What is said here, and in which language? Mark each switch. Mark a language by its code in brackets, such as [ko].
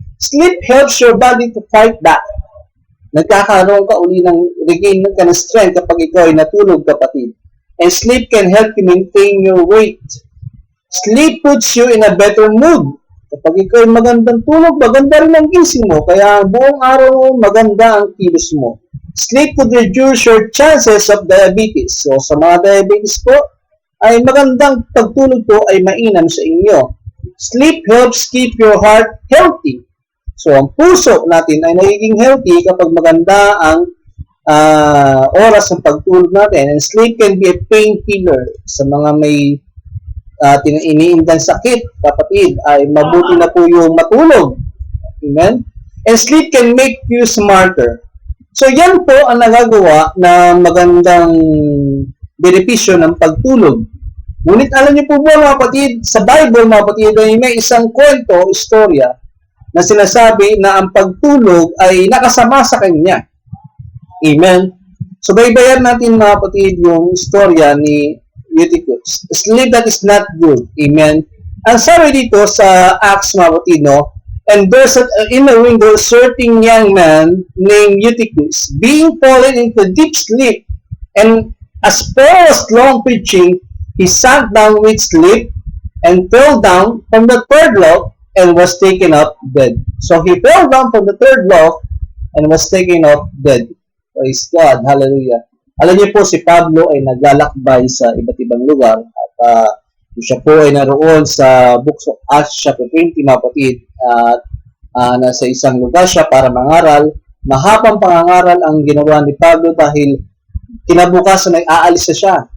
[en] Sleep helps your body to fight back. [tl] Nagkakaroon ka uli regain ka ng strength kapag ikaw ay natulog, kapatid. [en] And sleep can help you maintain your weight. Sleep puts you in a better mood. [tl] Kapag ikaw ay magandang tulog, maganda rin ang gising mo. Kaya buong araw maganda ang kilos mo. [en] Sleep would reduce your chances of diabetes. [tl] So sa mga diabetes po, ay magandang pagtulog po ay mainam sa inyo. [en] Sleep helps keep your heart healthy. [tl] So ang puso natin ay nagiging healthy kapag maganda ang oras ng pagtulog natin. [en] And sleep can be a painkiller [tl] sa mga may iniindang sakit, kapatid, ay mabuti na po yung matulog. Amen? [en] And sleep can make you smarter. [tl] So, yan po ang nagagawa na magandang benepisyo ng pagtulog. Ngunit alam niyo po ba, mga kapatid, sa Bible, mga kapatid, ay may isang kwento, istorya, na sinasabi na ang pagtulog ay nakasama sa kanya. Amen? So, baybayan natin, mga kapatid, yung istorya ni Eutychus. [en] Sleep that is not good. Amen. [tl] Ang sabi dito sa Acts, mga kapatid, no? [en] And there's in the window a certain young man named Eutychus, being fallen into deep sleep, and as Paul was long preaching, he sank down with sleep and fell down from the third loft and was taken up dead. So he fell down from the third loft and was taken up dead. Praise God. Hallelujah. [tl] Alam niyo po, si Pablo ay naglalakbay sa iba't ibang lugar at siya po ay naroon sa Books of Acts chapter 20, mga kapatid, at nasa isang lugar siya para mangaral. Mahabang pangangaral ang ginawa ni Pablo dahil kinabukasan ay aalis na siya.